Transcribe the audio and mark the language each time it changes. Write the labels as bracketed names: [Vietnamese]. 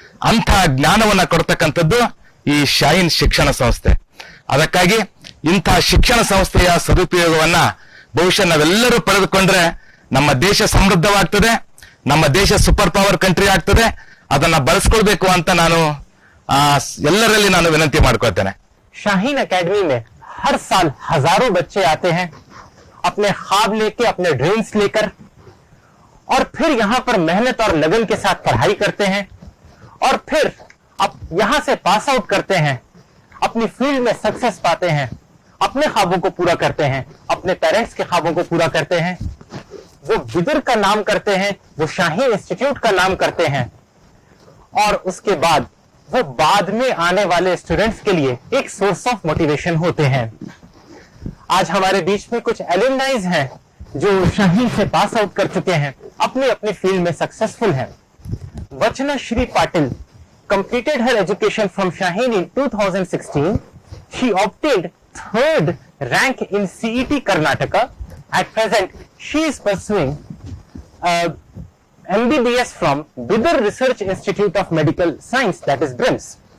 [Kannada] ಅಂಥ ಜ್ಞಾನವನ್ನ ಕೊಡ್ತಕ್ಕಂಥದ್ದು ಈ ಶಾಹೀನ್ ಶಿಕ್ಷಣ ಸಂಸ್ಥೆ. ಅದಕ್ಕಾಗಿ ಇಂಥ ಶಿಕ್ಷಣ ಸಂಸ್ಥೆಯ ಸದುಪಯೋಗವನ್ನ ಬಹುಶಃ ನಾವೆಲ್ಲರೂ ಪಡೆದುಕೊಂಡ್ರೆ ನಮ್ಮ ದೇಶ ಸಮೃದ್ಧವಾಗ್ತದೆ, ನಮ್ಮ ದೇಶ ಸೂಪರ್ ಪವರ್ ಕಂಟ್ರಿ ಆಗ್ತದೆ. ಅದನ್ನ ಬಳಸ್ಕೊಳ್ಬೇಕು ಅಂತ ನಾನು ಎಲ್ಲರಲ್ಲಿ ನಾನು ವಿನಂತಿ ಮಾಡ್ಕೊಳ್ತೇನೆ. [Hindi] शाहीन एकेडमी में हर साल हजारों बच्चे आते हैं अपने ख्वाब लेके, अपने ड्रीम्स लेकर, और फिर यहाँ पर मेहनत और लगन के साथ पढ़ाई करते हैं और फिर अब यहाँ से पास आउट करते हैं, अपनी फील्ड में सक्सेस पाते हैं, अपने ख्वाबों को पूरा करते हैं, अपने पेरेंट्स के ख्वाबों को पूरा करते हैं, वो बिदर का नाम करते हैं, वो शाहीन इंस्टीट्यूट का नाम करते हैं, और उसके बाद वो बाद में आने वाले स्टूडेंट्स के लिए एक सोर्स ऑफ मोटिवेशन होते हैं. आज हमारे बीच में कुछ एलुमनाइज हैं जो शाहीन से पास आउट कर चुके हैं, अपनी अपनी फील्ड में सक्सेसफुल हैं. [English] Vachana Shri Patil completed her education from Shaheen in 2016. She obtained 3rd rank in CET Karnataka. At present, she is pursuing MBBS from Bidar Research Institute of Medical Science, that is BRIMS.